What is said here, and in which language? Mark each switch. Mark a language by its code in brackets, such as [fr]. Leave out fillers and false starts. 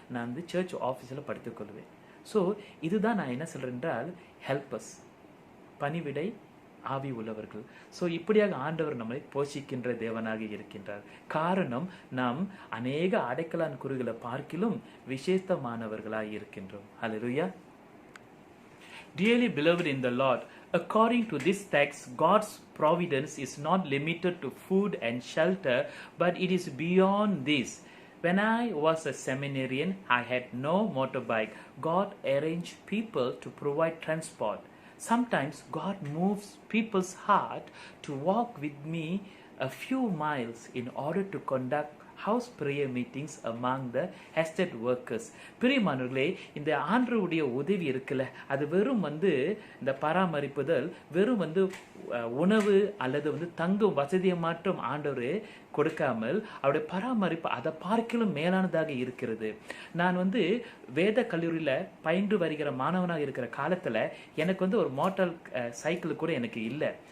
[ta] நான் சர்ச் ஆஃபீஸில் படுத்துக்கொள்வேன். ஸோ இதுதான் நான் என்ன சொல்கிறேன் என்றால் ஹெல்பர்ஸ், பணிவிடை ஆவி உள்ளவர்கள். ஸோ இப்படியாக ஆண்டவர் நம்மை போஷிக்கின்ற தேவனாக இருக்கின்றார். காரணம், நாம் அநேக அடைக்கலான் குறுகளை பார்க்கிலும் விசேஷமானவர்களாக இருக்கின்றோம். ஹல்லேலூயா. [en] Dearly beloved in the Lord, according to this text, God's providence is not limited to food and shelter, but it is beyond this. When I was a seminarian, I had no motorbike. God arranged people to provide transport. Sometimes God moves people's heart to walk with me a few miles in order to conduct house prayer meetings among the estate workers. [ta] பிரியமானவர்களே, இந்த ஆண்டவருடைய உதவி இருக்குல்ல, அது வெறும் இந்த பராமரிப்புதல் வெறும் உணவு அல்லது தங்கும் வசதியை மாற்றம் ஆண்டவர் கொடுக்காமல் அவருடைய பராமரிப்பு அதை பார்க்கிலும் மேலானதாக இருக்கிறது. நான் வேத கல்லூரியில் பயின்று வருகிற மாணவனாக இருக்கிற காலத்தில் எனக்கு ஒரு மோட்டார் சைக்கிள் கூட எனக்கு இல்லை.